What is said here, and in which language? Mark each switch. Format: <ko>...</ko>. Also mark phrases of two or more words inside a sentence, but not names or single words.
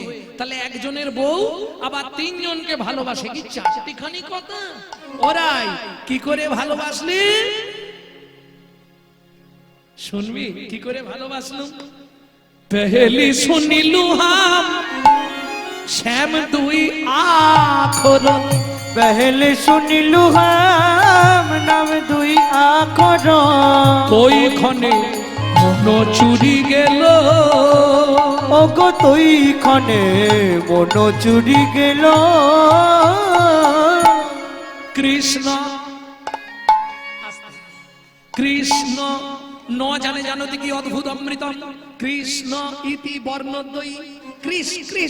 <bn>তাহলে একজনের বউ আবার তিনজনকে ভালোবাসে, কি চারটি খানি কথা? ওরাই কি করে ভালোবাসলি শুনবি? কি করে ভালোবাসলুম? পেহেলি শুনিলু হাম শ্যাম দুই আখর, পহেলে শুনিলু হম নাম দুই আখর, ওই ক্ষণে মন চুরি গেল, ওগো তুই ক্ষণে মন চুরি গেল।</bn> <sa>কৃষ্ণ কৃষ্ণ ন জানে জানতে কি অদ্ভুত অমৃতম, কৃষ্ণ ইতি বর্ণদ্বয়ী, কৃষ কৃষ।</sa>